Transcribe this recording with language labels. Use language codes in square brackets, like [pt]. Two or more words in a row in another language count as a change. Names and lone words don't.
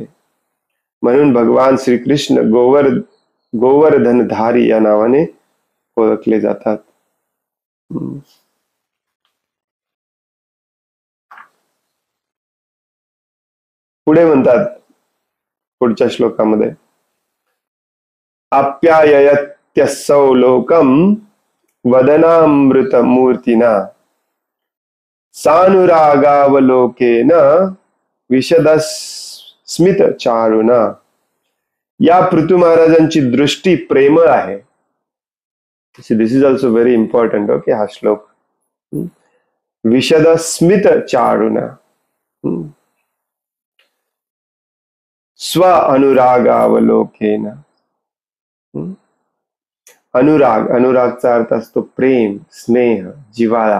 [mr] म्हणून भगवान श्रीकृष्ण गोवर्धनधारी या नावाने ओळखले जातात. पुढे म्हणतात पुढच्या श्लोकामध्ये, [sa] आप्यायत्यसौ लोकम वदनामृत मूर्तिना सानुरागावलोकेन विशदस्मित चारुना. [mr] या पृथू महाराजांची दृष्टी प्रेमळ आहे. [en] This is also very important. [mr] ओके, हा श्लोक [sa] विशद स्मित चारुणा, स्व अनुरागावलोकेन. [mr] अनुराग, अनुरागचा अर्थ असतो प्रेम, स्नेह, जिव्हाळा.